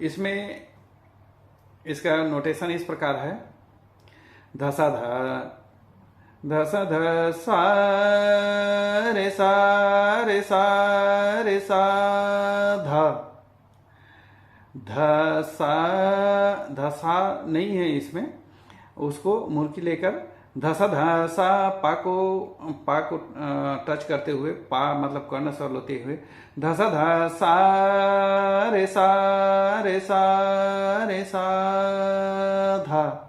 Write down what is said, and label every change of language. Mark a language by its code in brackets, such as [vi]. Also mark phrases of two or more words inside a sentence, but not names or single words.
[hi] इसमें इसका नोटेशन इस प्रकार है: धसा ध, धसा ध सा रे सा रे सा रे सा ध, धसा धसा नहीं है इसमें, उसको मुर्की लेकर धसा धसा पा को टच करते हुए, पा मतलब कर्ण स्वर लेते हुए धसा धसा रे सा रे सा रे सा धा